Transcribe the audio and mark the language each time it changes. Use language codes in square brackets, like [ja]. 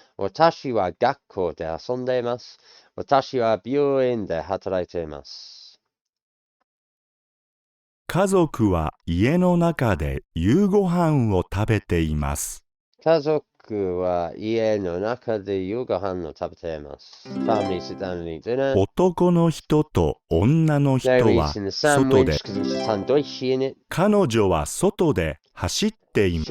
[ja] 私は学校で遊んでいます。私は病院で働いています。家族は家の中で夕ご飯を食べています。家族は家の中で夕ご飯を食べています。 [en] Family sit down and eat dinner. [ja] 男の人と女の人 [en] They're [ja] は [en] eating the [ja] 外 [en] sandwich [ja] で、 [en] because it's a sandwich in it. [ja] 彼女は外で走っています。